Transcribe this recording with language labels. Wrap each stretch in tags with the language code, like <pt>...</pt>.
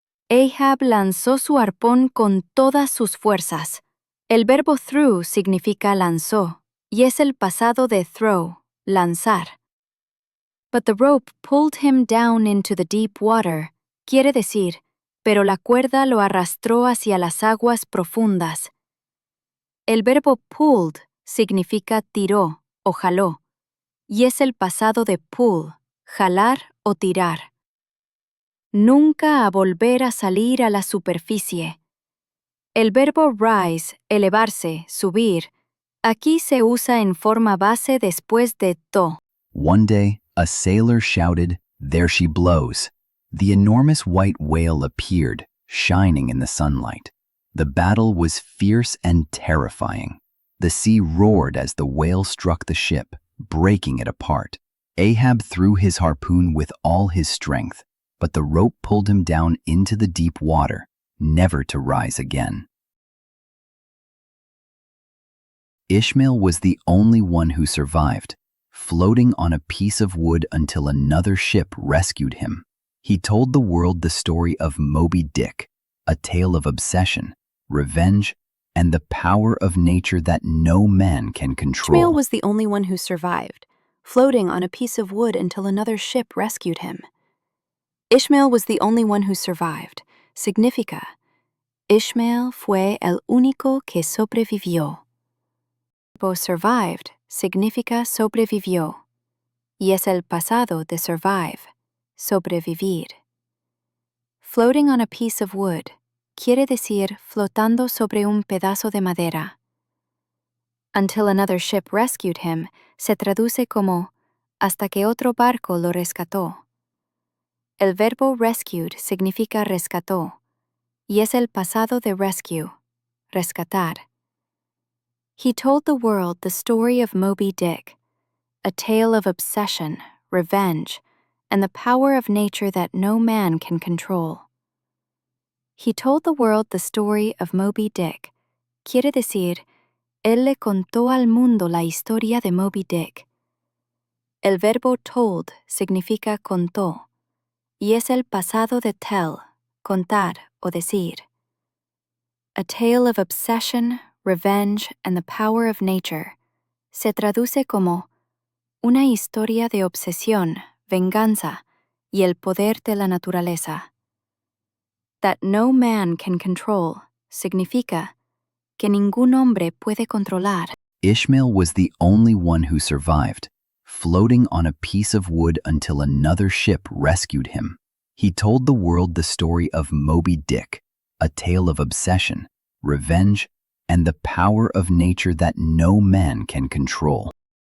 <es>Ahab lanzó su arpón con todas sus fuerzas. El verbo threw significa lanzó, y es el pasado de throw, lanzar.</es> <en>But the rope pulled him down into the deep water,</en> <es>quiere decir, pero la cuerda lo arrastró hacia las aguas profundas. El verbo pulled significa tiró o jaló, y es el pasado de pull, jalar o tirar. Nunca a volver a salir a la superficie. El verbo rise, elevarse, subir, aquí se usa en forma base después de to.</es> <en>One day, a sailor shouted, "There she blows!" The enormous white whale appeared, shining in the sunlight. The battle was fierce and terrifying. The sea roared as the whale struck the ship, breaking it apart. Ahab threw his harpoon with all his strength, but the rope pulled him down into the deep water, never to rise again. Ishmael was the only one who survived, floating on a piece of wood until another ship rescued him. He told the world the story of Moby Dick, a tale of obsession, revenge, and the power of nature that no man can control. Ishmael was the only one who survived, floating on a piece of wood until another ship rescued him. Ishmael was the only one who survived.</en> <es>Significa, Ishmael fue el único que sobrevivió. Survived significa sobrevivió, y es el pasado de survive, sobrevivir.</es> <en>Floating on a piece of wood</en> <es>quiere decir flotando sobre un pedazo de madera.</es> <en>Until another ship rescued him</en> <es>se traduce como hasta que otro barco lo rescató. El verbo rescued significa rescató, y es el pasado de rescue, rescatar.</es> <en>He told the world the story of Moby Dick, a tale of obsession, revenge, and the power of nature that no man can control. He told the world the story of Moby Dick.</en> <es>Quiere decir, él le contó al mundo la historia de Moby Dick. El verbo told significa contó, y es el pasado de tell, contar o decir.</es> <en>A tale of obsession, revenge, and the power of nature</en> <es>se traduce como una historia de obsesión, venganza y el poder de la naturaleza.</es> <en>That no man can control</en> <es>significa que ningún hombre puede controlar.</es> <en>Ishmael was the only one who survived, floating on a piece of wood until another ship rescued him. He told the world the story of Moby Dick, a tale of obsession, revenge, and the power of nature that no man can control.</en>